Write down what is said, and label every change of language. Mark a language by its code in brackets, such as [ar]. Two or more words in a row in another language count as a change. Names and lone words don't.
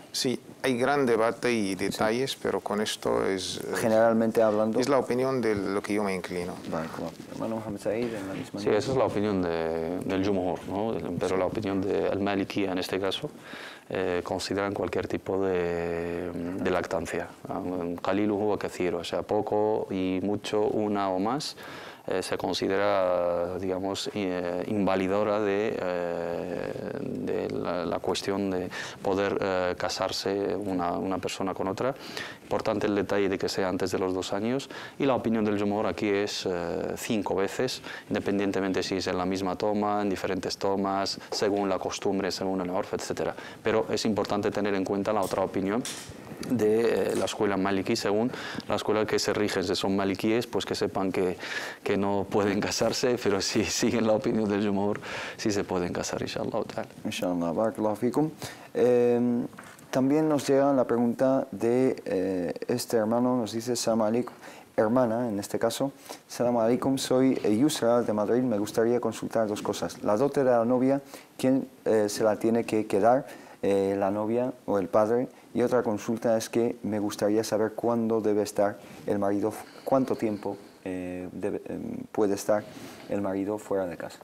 [es] Sí, hay gran debate y detalles, sí, pero con esto es... Generalmente hablando... Es la opinión de lo que yo me inclino. Vale, hermano Mohamed Said, en la misma... Sí, esa es la opinión del Jumhur, ¿no? Pero la opinión del Maliki en este caso consideran cualquier tipo de lactancia. [ar] قليله وكثيره, [es] o sea, poco y mucho, una o más, se considera, digamos, invalidora de la cuestión de poder casarse una persona con otra. Importante el detalle de que sea antes de los 2 años, y la opinión del Jumhur aquí es 5 veces, independientemente si es en la misma toma, en diferentes tomas, según la costumbre, según el orf, etc. Pero es importante tener en cuenta la otra opinión de la escuela maliki, según la escuela que se rigen, si son malikíes, pues que sepan que no pueden casarse, pero si siguen la opinión del Jumhur, sí se pueden casar, inshallah. [ar] إن شاء الله، بارك الله فيكم. [es] También nos llega la pregunta de este hermano, nos dice, [ar] سلام عليكم, [es] hermana en este caso, [ar] سلام عليكم, [es] soy Yusra de Madrid, me gustaría consultar 2 cosas. La dote de la novia, ¿quién se la tiene que quedar? La novia o el padre. Y otra consulta es que me gustaría saber cuándo debe estar el marido, cuánto tiempo puede estar el marido fuera de casa.